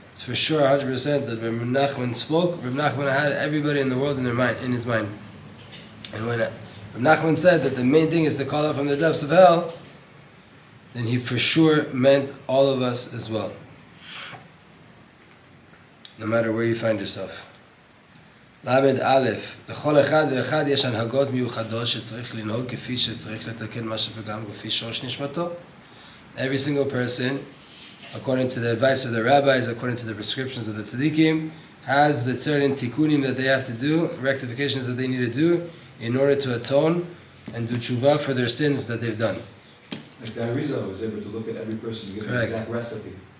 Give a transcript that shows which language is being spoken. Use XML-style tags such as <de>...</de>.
<en>It's for sure 100% that when Reb Nachman spoke, Reb Nachman had everybody in the world in his mind. And when Reb Nachman said that the main thing is to call out from the depths of hell, then he for sure meant all of us as well. No matter where you find yourself.</en> <he>Lamed Aleph, לכל אחד ואחד יש הנהגות מיוחדות שצריך לנהוג כפי שצריך לתקן מה שפגם כפי שורש נשמתו.</he> <en>Every single person, according to the advice of the rabbis, according to the prescriptions of the tzaddikim, has the certain tikkunim that they have to do, rectifications that they need to do, in order to atone and do tshuva for their sins that they've done. Like the Arizal was able to look at every person and give them an exact recipe.</en>